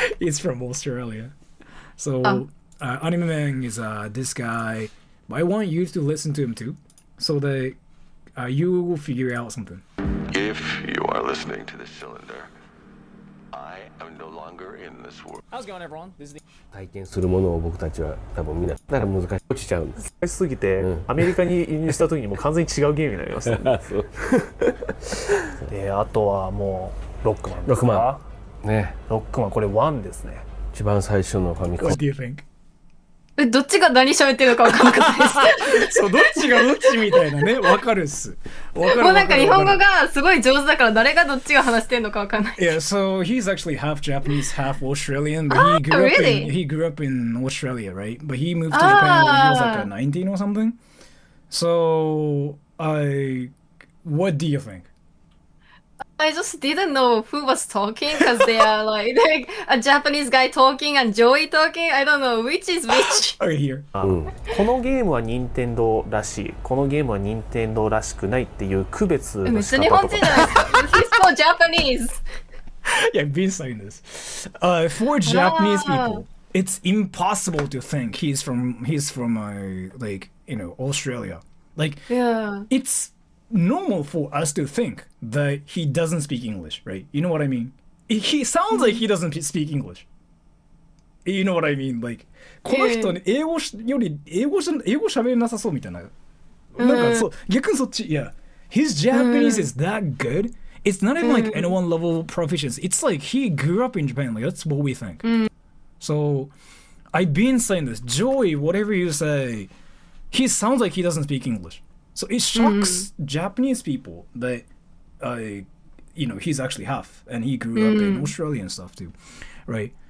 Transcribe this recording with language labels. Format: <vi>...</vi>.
<en>He's from Australia. So Anime Man is this guy. But I want you to listen to him too, so that you will figure out something. If you are listening to this cylinder, I am no longer in this world. How's it going, everyone? This is the</en> <ja>体験するものを僕たちは多分みんなだから難しい落ちちゃうんです。難しすぎて、アメリカに輸入した時にもう完全に違うゲームになります、であとはもうロックマンですかね。ロックマンこれ1ですね。一番最初のファミコン。</ja> <en>What do you think?</en> <ja>どっちが何喋ってるのか分からなかったです。そう、どっちがどっちみたいなね、分かるっす。もうなんか日本語がすごい上手だから誰がどっちが話してんのか分かんない。</ja> <en>Yeah, so he's actually half Japanese, half Australian, but he grew up in Australia, right? But he moved to Japan when he was like 19 or something. So, what do you think? I just didn't know who was talking because they are like a Japanese guy talking and Joey talking. I don't know which is which. Okay, here.</en> <ja>このゲームは任天堂らしい、このゲームは任天堂らしくないっていう区別の仕方とか。めっちゃ日本人じゃないですか。</ja> <en>He's so Japanese. Yeah, I've been saying this. For Japanese people, it's impossible to think he's from like, you know, Australia. Like, it's normal for us to think that he doesn't speak English, right? You know what I mean? He sounds like he doesn't speak English. You know what I mean?</en> <ja>Like, この人に英語より英語喋れなさそうみたいな。なんかそう、逆にそっち。</ja> <en>Yeah, his Japanese is that good. It's not even like N1 level proficiency. It's like he grew up in Japan. Like, that's what we think. So, I've been saying this. Joey, whatever you say, he sounds like he doesn't speak English. So it shocks Japanese people that, you know, he's actually half, and he grew up in Australia and stuff too, right?</en>